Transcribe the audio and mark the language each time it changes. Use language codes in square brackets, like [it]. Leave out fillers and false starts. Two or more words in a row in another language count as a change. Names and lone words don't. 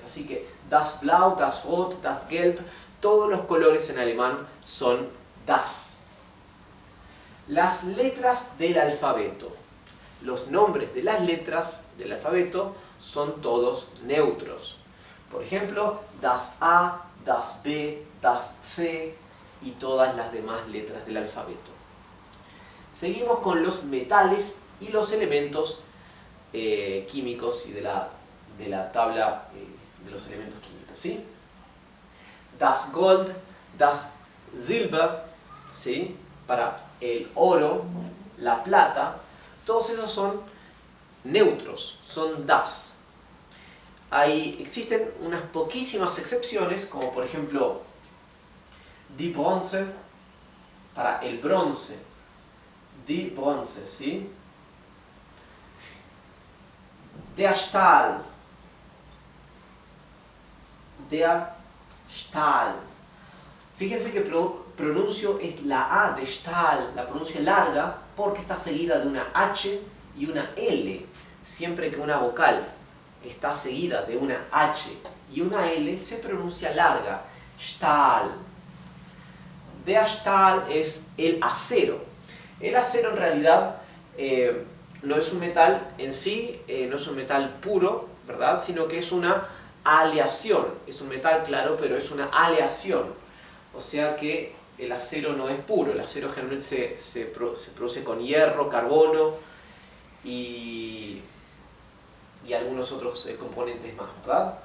[es] Así que [de] das Blau, das Rot, das Gelb, [es] todos los colores en alemán son das. Las letras del alfabeto. Los nombres de las letras del alfabeto son todos neutros. Por ejemplo, [de] das A, das B, das C [es] y todas las demás letras del alfabeto. Seguimos con los metales y los elementos químicos y de la tabla de los elementos químicos, ¿sí? [de] Das Gold, das Silber, [es] ¿sí? Para el oro, la plata, todos esos son neutros, son das. Existen unas poquísimas excepciones, como por ejemplo [de] die Bronze, [es] para el bronce, [de] die Bronze, ¿sí? Der Stahl, der Stahl. [es] Fíjense que pronuncio es la A de Stahl, la pronuncio larga porque está seguida de una H y una L. Siempre que una vocal está seguida de una H y una L, se pronuncia larga. [de] Stahl. Der Stahl [es] es el acero. El acero en realidad no es un metal en sí, no es un metal puro, ¿verdad? Sino que es una aleación. Es un metal claro, pero es una aleación. O sea que el acero no es puro. El acero generalmente se produce con hierro, carbono y algunos otros componentes más, ¿verdad?